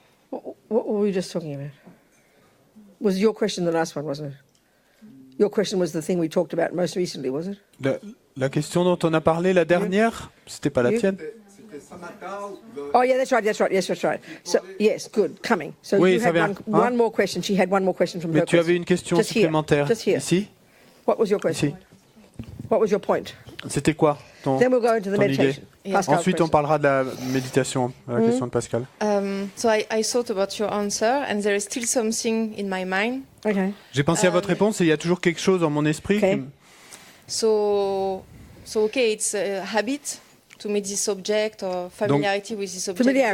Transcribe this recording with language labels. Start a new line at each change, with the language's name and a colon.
English: What were we just talking about? Was your question the last one, wasn't it? Your question was the thing we talked about most recently, was it?
French: La question dont on a parlé la dernière, c'était pas la tienne?
English: Oh yeah, that's right. Yes, that's right. So yes, good. Coming. So
French: oui,
English: you had one more question. She had one more question from her.
French: Mais tu avais une question
English: just
French: supplémentaire ici?
English: What was your question?
French: Ici.
English: What was your point?
French: C'était quoi ton,
English: Then we'll go into the meditation.
French: Ensuite, on parlera de la méditation, la question de Pascal.
English: So I thought about your answer, and there is still something in my mind. Okay.
French: J'ai pensé à votre réponse et il y a toujours quelque chose dans mon esprit.
English: Okay. So okay, it's a habit to meet this object or familiarity with this object.